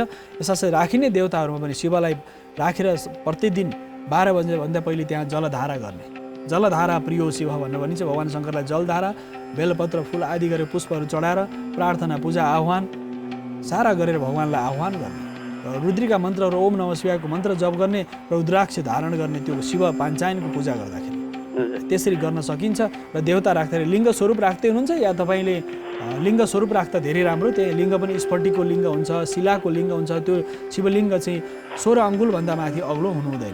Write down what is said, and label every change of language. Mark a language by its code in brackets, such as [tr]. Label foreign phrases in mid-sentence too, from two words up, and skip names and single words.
[ne] यसरी राखिने देवताहरूमा पनि शिवलाई राखेर प्रतिदिन 12 बजेभन्दा पहिले त्यहाँ जलधारा गर्ने। [sa] जलधारा प्रियो शिव [ne] भनेर भनिन्छ। भगवान् शङ्करलाई जलधारा बेलपत्र फुल आदि गरेर पुष्पहरू चढाएर प्रार्थना पूजा आह्वान सारा गरेर भगवान्लाई आह्वान गर्ने। रुद्रिका मन्त्र र ओम नमः शिवायको मन्त्र जप गर्ने र रुद्राक्ष धारण गर्ने त्यो शिव पाञ्चायनको पूजा गर्दाखेरि त्यसरी गर्न सकिन्छ। र देवता राख्दाखेरि लिङ्ग स्वरूप राख्दै हुनुहुन्छ या तपाईँले लिङ्ग स्वरूप राख्दा धेरै राम्रो। त्यही लिङ्ग पनि स्फटिकको लिङ्ग हुन्छ, शिलाको लिङ्ग हुन्छ। त्यो शिवलिङ्ग चाहिँ 16 अङ्गुलभन्दा माथि अग्लो हुनु हुँदैन।